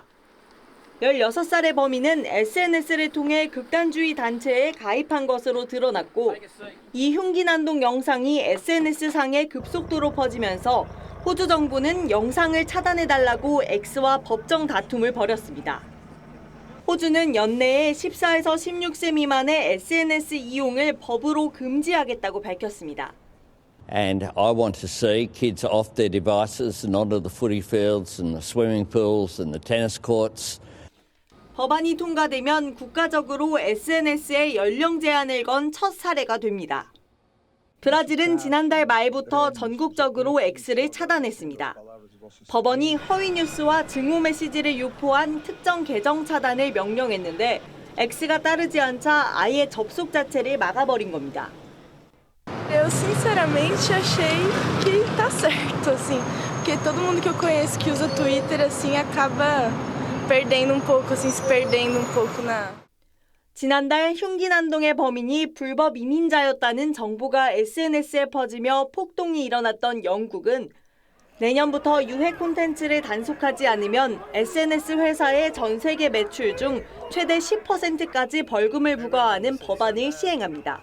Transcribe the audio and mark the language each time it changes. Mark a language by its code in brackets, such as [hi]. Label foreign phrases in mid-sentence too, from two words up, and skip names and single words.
[ko] 16살의 범인은 SNS를 통해 극단주의 단체에 가입한 것으로 드러났고 이 흉기 난동 영상이 SNS상에 급속도로 퍼지면서 호주 정부는 영상을 차단해달라고 X와 법정 다툼을 벌였습니다. 호주는 연내에 14에서 16세 미만의 SNS 이용을 법으로 금지하겠다고 밝혔습니다. [en] And I want to see kids off their devices and onto the footy fields and the swimming pools and the tennis courts. [ko] 법안이 통과되면 국가적으로 SNS에 연령 제한을 건 첫 사례가 됩니다. 브라질은 지난달 말부터 전국적으로 X를 차단했습니다. 법원이 허위 뉴스와 증오 메시지를 유포한 특정 계정 차단을 명령했는데 X가 따르지 않자 아예 접속 자체를 막아버린 겁니다. [pt] Eu sinceramente achei que tá certo, assim, porque todo mundo que eu conheço que usa Twitter assim acaba perdendo um pouco, assim, se perdendo um pouco na. [ko] 지난달 흉기 난동의 범인이 불법 이민자였다는 정보가 SNS에 퍼지며 폭동이 일어났던 영국은 내년부터 유해 콘텐츠를 단속하지 않으면 SNS 회사의 전 세계 매출 중 최대 10%까지 벌금을 부과하는 법안을 시행합니다.